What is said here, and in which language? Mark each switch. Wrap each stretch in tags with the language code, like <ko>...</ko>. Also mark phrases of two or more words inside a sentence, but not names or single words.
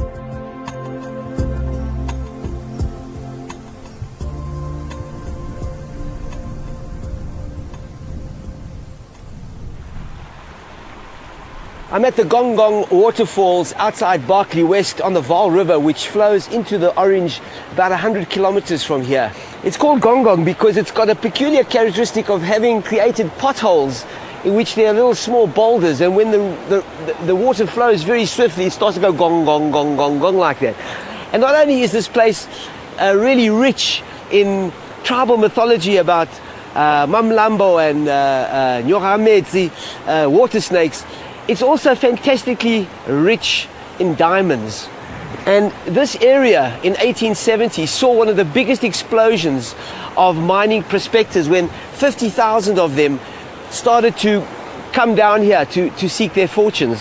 <en>I'm at the Gong Gong waterfalls outside Berkeley West on the Vaal River, which flows into the Orange about 100 kilometers from here. It's called Gong Gong because it's got a peculiar characteristic of having created potholes in which there are little small boulders, and when the water flows very swiftly, it starts to go gong, gong, gong, gong, gong like that. And not only is this place really rich in tribal mythology about Mamlambo and Nyoramedzi, water snakes, it's also fantastically rich in diamonds. And this area in 1870 saw one of the biggest explosions of mining prospectors when 50,000 of them started to come down here to seek their fortunes.</en>